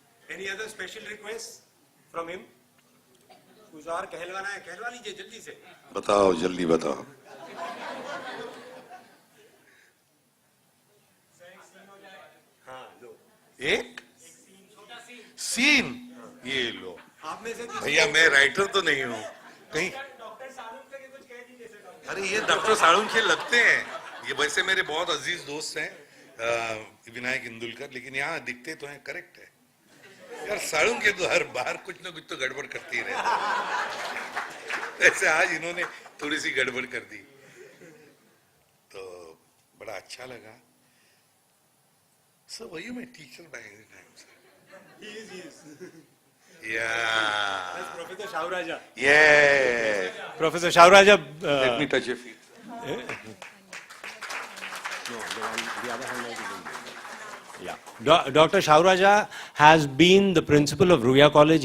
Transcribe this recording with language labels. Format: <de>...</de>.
<en>Any other special requests from him?</en> <hi>कुछ और कहलवाना है, कहलवा लीजिए जल्दी से. बताओ, जल्दी बताओ. एक सीन ये लो. आप में से भैया मैं राइटर तो नहीं हूँ कहीं. अरे ये डॉक्टर साळुंखे के लगते हैं. ये वैसे मेरे बहुत अजीज दोस्त हैं विनायक इंदुलकर, लेकिन यहाँ दिखते तो हैं. करेक्ट है यार, साळुंखे तो हर बार कुछ ना कुछ तो गड़बड़ करती ही रहती. ऐसे आज इन्होंने थोड़ी सी गड़बड़ कर दी तो बड़ा अच्छा लगा.</hi> <en>So were you my teacher by any time, sir? He is. Yeah. Professor Shauraja. Yeah. Professor Shauraja. Let me touch your feet. The other hand is in there. Yeah. Dr. Shauraja has been the principal of Ruya College.</en>